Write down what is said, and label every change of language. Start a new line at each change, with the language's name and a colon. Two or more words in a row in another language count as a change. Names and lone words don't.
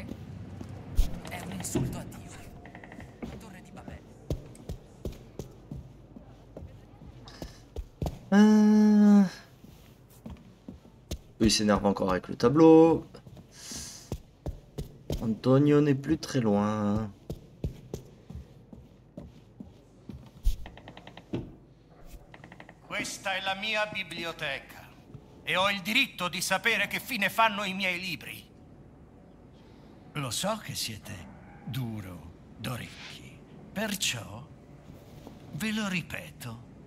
Italian: È un insulto a Dio. La torre di Babele.
French: Il s'énerve encore avec le tableau. Antonio n'est plus très loin.
Italian: Questa è la mia biblioteca e ho il diritto di sapere che fine fanno i miei libri. Lo so che siete duro d'orecchi, perciò ve lo ripeto.